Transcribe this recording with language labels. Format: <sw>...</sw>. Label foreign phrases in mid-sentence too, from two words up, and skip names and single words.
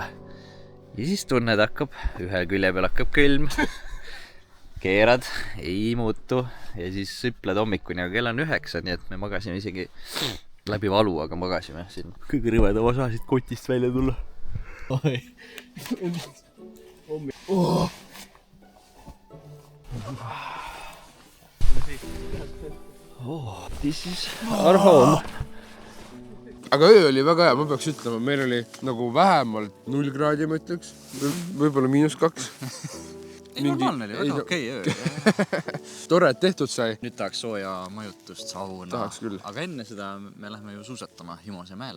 <et>Ja siis tunned hakkab, ühe külje peal hakkab külm. Keerad, ei muutu ja siis süpled hommikuni, aga kell on 9, nii et me magasime isegi läbi valu, aga magasime siin. Kõige rõvedam osa siit kotist välja tulla. Oi.</et> <en>This is our home.</en> <et>Aga öö oli väga hea, ma peaks ütlema, meil oli nagu vähemalt 0 kraadi, ma ütleks. Võib-olla -2. Ei, normaalne oli, väga okei öö. Tore, et tehtud sai. Nüüd tahaks sooja majutust, sauna. Tahaks küll. Aga enne seda me lähme ju suusatama Himose mäele.</et>